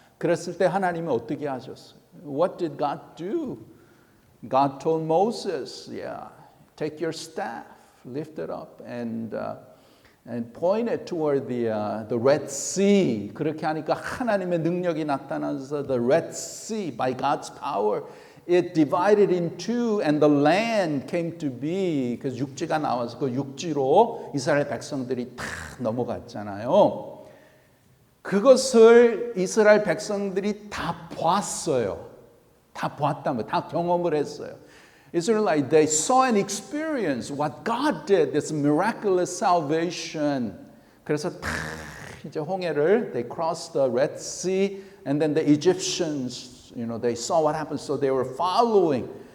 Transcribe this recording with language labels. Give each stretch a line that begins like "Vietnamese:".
Korean: 그랬을 때 하나님은 어떻게 하셨어요?
English: What did God do? God told Moses, take your staff, lift it up, and point it toward the Red Sea.
Korean: 그렇게 하니까 하나님의 능력이 나타나서
English: the Red Sea, by God's power, it divided in two, and the land came to be.
Korean: 그래서 육지가 나와서 그 육지로 이스라엘 백성들이 다 넘어갔잖아요. 그것을 이스라엘 백성들이 다 봤어요. 다 봤다면 다 경험을 했어요.
English: Israelites, they saw and experienced what God did, this miraculous salvation.
Korean: 그래서 다 이제 홍해를
English: they crossed the Red Sea, and then the Egyptians, they saw what happened, so they were following.